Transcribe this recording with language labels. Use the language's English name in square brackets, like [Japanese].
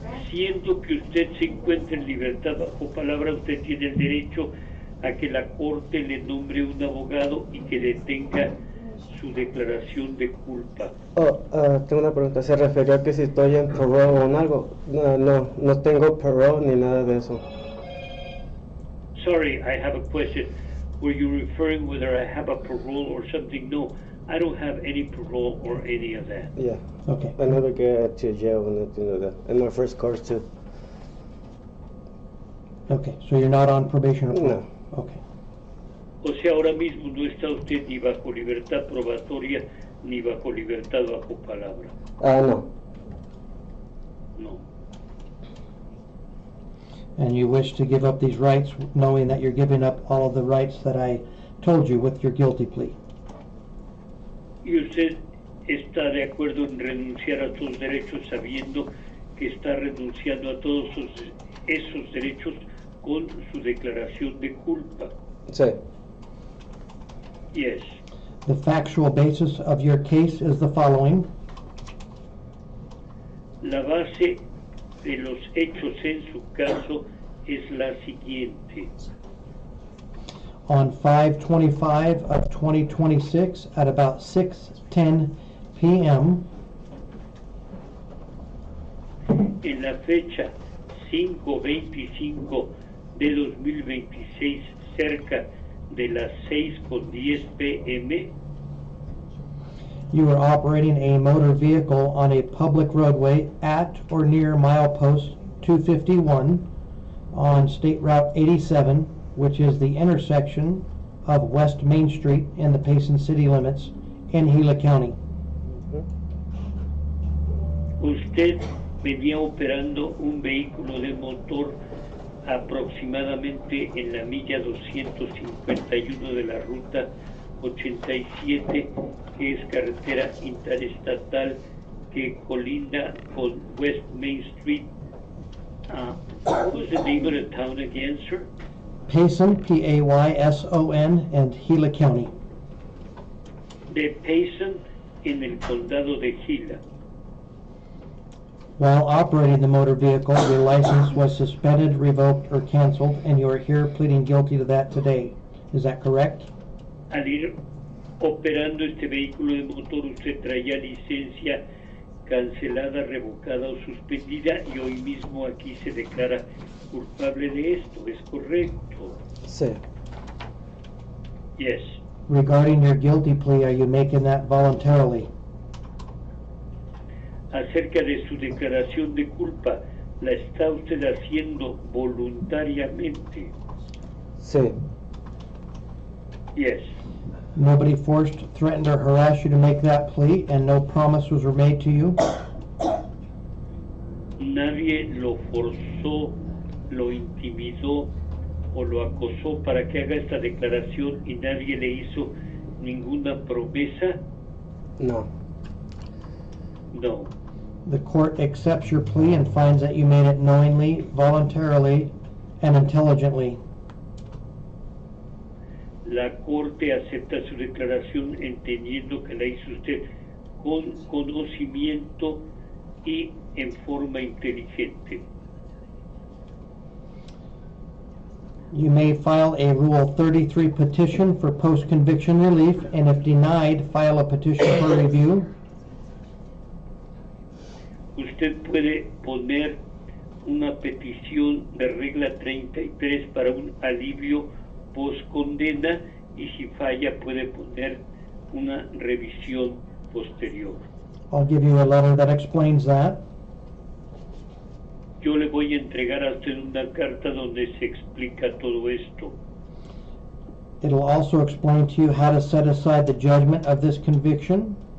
[Spanish] Siendo que usted se encuentra en libertad bajo palabra, usted tiene el derecho a que la corte le nombre un abogado y que detenga su declaración de culpa. Tengo una pregunta. ¿Se refería a que si estoy en parole o en algo? No tengo parole ni nada de eso. [English] Sorry, I have a question. Were you referring whether I have a parole or something? No, I don't have any parole or any of that. Yeah. Okay. I never get to jail or nothing like that. In my first course too. Okay, so you're not on probation or parole? No. Okay. [Spanish] O sea, ahora mismo no está usted ni bajo libertad probatoria ni bajo libertad bajo palabra. No. [English] No. And you wish to give up these rights knowing that you're giving up all of the rights that I told you with your guilty plea? [Spanish] Y usted está de acuerdo en renunciar a sus derechos sabiendo que está renunciando a todos esos derechos con su declaración de culpa. Sí. [English] Yes. The factual basis of your case is the following. [Spanish] La base de los hechos en su caso es la siguiente. [English] On 5/25 of 2026 at about 6:10 p.m., [Spanish] en la fecha 5/25 de 2026 cerca de las 6:10 p.m. [English] You were operating a motor vehicle on a public roadway at or near milepost 251 on State Route 87, which is the intersection of West Main Street in the Payson city limits in Gila County. [Spanish] Usted venía operando un vehículo de motor aproximadamente en la milla 251 de la ruta 87, que es carretera interestatal que colinda con West Main Street. [English] What was the name of the town again, sir? Payson, Payson, and Gila County. [Spanish] De Payson, en el condado de Gila. [English] While operating the motor vehicle, your license was suspended, revoked, or canceled, and you are here pleading guilty to that today. Is that correct? [Spanish] Al ir operando este vehículo de motor, usted traía licencia cancelada, revocada o suspendida, y hoy mismo aquí se declara culpable de esto. ¿Es correcto? Sí. [English] Yes. Regarding your guilty plea, are you making that voluntarily? [Spanish] Acerca de su declaración de culpa, ¿la está usted haciendo voluntariamente? Sí. [English] Yes. Nobody forced, threatened, or harassed you to make that plea, and no promises were made to you? [Spanish] Nadie lo forzó, lo intimidó o lo acosó para que haga esta declaración y nadie le hizo ninguna promesa. No. [English] No. The court accepts your plea and finds that you made it knowingly, voluntarily, and intelligently. [Spanish] La Corte acepta su declaración entendiendo que la hizo usted con conocimiento y en forma inteligente. [English] You may file a Rule 33 petition for post-conviction relief, and if denied, file a petition for review. [Spanish] Usted puede poner una petición de regla 33 para un alivio post-condena, y si falla puede poner una revisión posterior. [English] I'll give you a letter that explains that. [Spanish] Yo le voy a entregar a usted una carta donde se explica todo esto. [English] It'll also explain to you how to set aside the judgment of this conviction.